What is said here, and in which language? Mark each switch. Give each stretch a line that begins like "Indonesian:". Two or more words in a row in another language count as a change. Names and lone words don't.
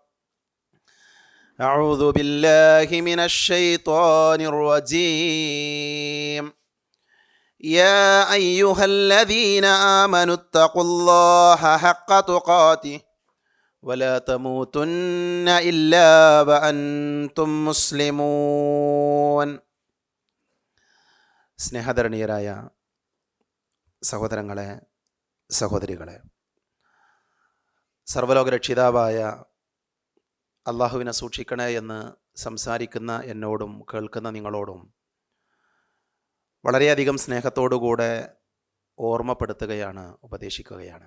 Arabic: أعوذ بالله من الشيطان الرجيم. يا أيها الذين آمنوا اتقوا الله حق تقاته ولا تموتن إلا وأنتم مسلمون.
Malayalam: സ്നേഹധരണീയരായ സഹോദരങ്ങളെ, സഹോദരികളെ, സർവ്വലോകരക്ഷിതാവായ അള്ളാഹുവിനെ സൂക്ഷിക്കണേ എന്ന് സംസാരിക്കുന്ന എന്നോടും കേൾക്കുന്ന നിങ്ങളോടും വളരെയധികം സ്നേഹത്തോടുകൂടെ ഓർമ്മപ്പെടുത്തുകയാണ്, ഉപദേശിക്കുകയാണ്.